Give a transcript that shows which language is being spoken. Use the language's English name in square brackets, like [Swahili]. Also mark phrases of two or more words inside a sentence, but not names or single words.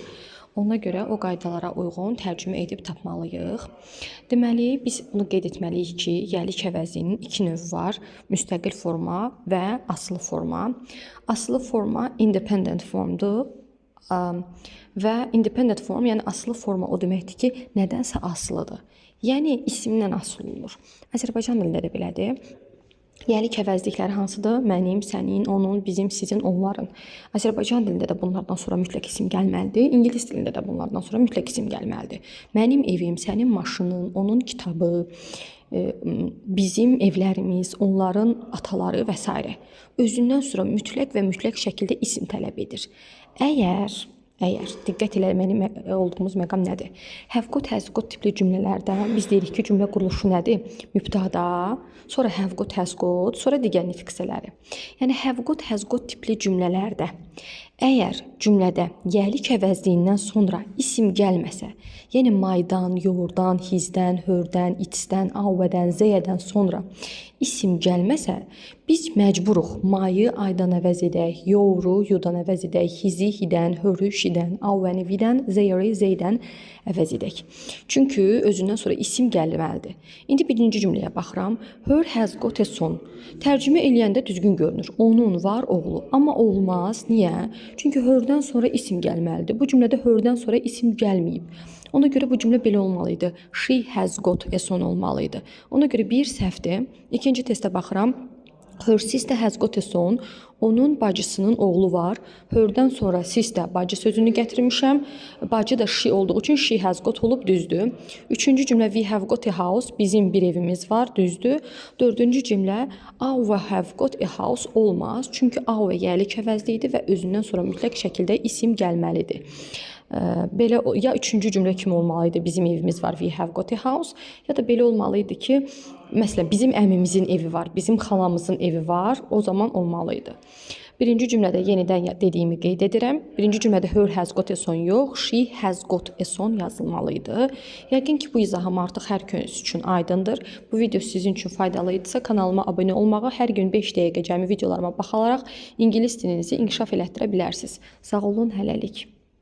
[Azerbaijani] Ona görə o qaydalara uyğun tərcümə edib tapmalıyıq. Deməli, biz bunu qeyd etməliyik ki, yerlik əvəzliyinin iki növü var. Müstəqil forma və asılı forma. Asılı forma [English] independent formdur. Və independent form, [Azerbaijani] yəni asılı forma o deməkdir ki, nədənsə asılıdır. Yəni isimdən asılı olur. Azərbaycan dilində də belədir. Yerlik əvəzlikləri hansıdır? Mənim, sənin, onun, bizim, sizin, onların. Azərbaycan dilində də bunlardan sonra mütləq isim gəlməlidir. İngilis dilində də bunlardan sonra mütləq isim gəlməlidir. Mənim evim, sənin maşının, onun kitabı, bizim evlərimiz, onların ataları və s. özündən sonra mütləq və mütləq şəkildə isim tələb edir. Əgər diqqət eləməli olduğumuz məqam nədir? [English] Have got, has got [Azerbaijani] tipli cümlələrdə biz deyirik ki, cümlə quruluşu nədir? Mübtada, sonra [English] have got, has got, [Azerbaijani] sonra digər nitq hissələri. Yəni [English] have got, has got [Azerbaijani] tipli cümlələrdə əgər cümlədə yerlik əvəzliyindən sonra isim gəlməsə, yəni maydan, yoğurdan, hizdən, hördən, itsdən, avvədən, zəyədən sonra isim gəlməsə, biz məcburuq mayı aydan əvəz edək, yoğuru yudan əvəz edək, hizi hidən, hörü şidən, avvəni vidən, zəyəri zeydən əvəz edək. Çünki özündən sonra isim gəlməlidir. İndi birinci cümləyə baxıram. [English] Her has got a son. [Azerbaijani] Tərcümə eləyəndə düzgün görünür. Onun var oğlu. Amma olmaz. Niyə? Çünki herdən sonra isim gəlməlidir. Bu cümlədə herdən sonra isim gəlməyib. Ona görə bu cümlə belə olmalıydı. [English] She has got a son [Azerbaijani] olmalıydı. Ona görə bir səhvdir. İkinci testə baxıram. [English] Her sister has got a son. [Azerbaijani] Onun bacısının oğlu var. Herdən sonra sister bacı sözünü gətirmişəm. Bacı da she olduğu üçün [English] she has got [Azerbaijani] olub düzdür. Üçüncü cümlə [English] we have got a house. [Azerbaijani] Bizim bir evimiz var düzdür. Dördüncü cümlə [English] our have got a house [Azerbaijani] olmaz. Çünki our yerlik əvəzliyidir və özündən sonra mütləq şəkildə isim gəlməlidir. Belə ya üçüncü cümlə kimi olmalıydı. Bizim evimiz var. [English] We have got a house. [Azerbaijani] Ya da belə olmalıydı ki, məsələn, bizim əmimizin evi var, bizim xalamızın evi var, o zaman olmalıydı. Birinci cümlədə yenidən dediyimi qeyd edirəm. Birinci cümlədə [English] her has got a son [Azerbaijani] yox, [English] she has got a son [Azerbaijani] yazılmalıydı. Yəqin ki, bu izahım artıq hər kəs üçün aydındır. Bu video sizin üçün faydalı idisə kanalıma abunə olmağı, hər gün 5 dəqiqə cəmi videolarıma baxalaraq ingilis dilinizi inkişaf elətdirə bilərsiniz. Sağ olun, hələlik.